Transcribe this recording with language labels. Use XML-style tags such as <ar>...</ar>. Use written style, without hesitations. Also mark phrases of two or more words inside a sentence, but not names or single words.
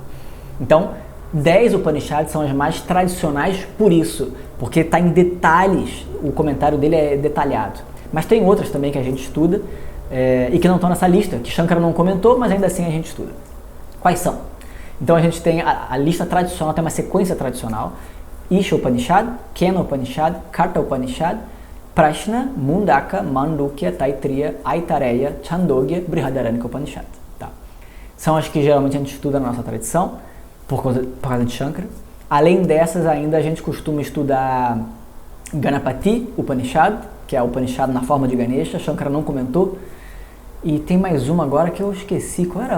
<pt>Então, 10 Upanishads são as mais tradicionais por isso, porque está em detalhes, o comentário dele é detalhado. Mas tem outras também que a gente estuda e que não estão nessa lista, que Shankara não comentou, mas ainda assim a gente estuda. Quais são? Então a gente tem a lista tradicional, tem uma sequência tradicional: Isha Upanishad, Kena Upanishad, Katha Upanishad, Prashna, Mundaka, Mandukya, Taittiriya, Aitareya, Chandogya, Brihadaranyaka Upanishad. Tá. São as que geralmente a gente estuda na nossa tradição, por causa de Shankara. Além dessas, ainda a gente costuma estudar Ganapati Upanishad, que é o Upanishad na forma de Ganesha, Shankara não comentou. E tem mais uma agora que eu esqueci, qual era?</pt>